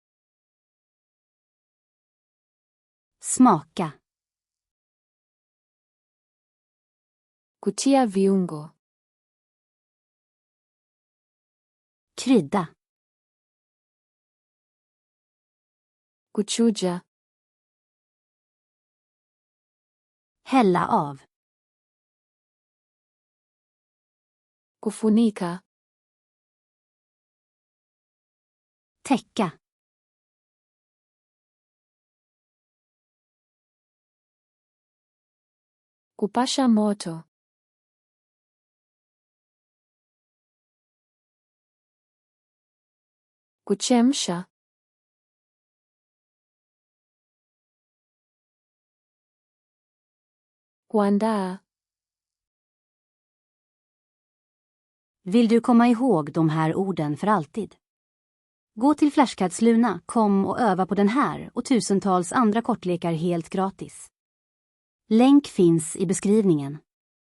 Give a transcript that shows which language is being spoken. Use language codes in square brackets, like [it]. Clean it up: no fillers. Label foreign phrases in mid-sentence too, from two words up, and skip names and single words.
[sv] Smaka. [sw] Kutia viungo. [sv] Krydda. [sw] Kuchuja. [sv] Hälla av. [sw] Kufunika. [sv] Täcka. [sw] Kupasha moto. Kuchemsha. Kuandaa. [sv] Vill du komma ihåg de här orden för alltid? Gå till Flashcards.com och öva på den här och tusentals andra kortlekar helt gratis. Länk finns i beskrivningen.